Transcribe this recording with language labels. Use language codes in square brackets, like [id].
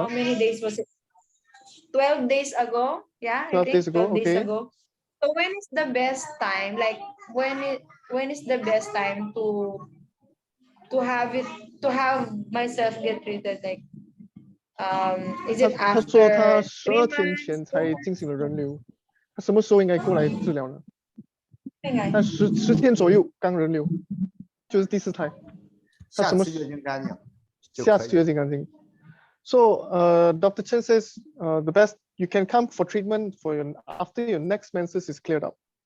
[en] How many days was it? 12 days ago. Yeah, 12 days ago. 12 days Okay. ago. So when is the best time? Like when is the best time to have myself get treated? Like is it [zh] 他说他 [en] after 3 [zh] 12天 [en] months? [zh] 前才进行了人流，他什么时候应该过来治疗呢？他10天左右刚人流，就是第4胎。下次月经干净。下次月经干净。 [en] So Dr. Chen says the best you can come for treatment for after your next menses is cleared up.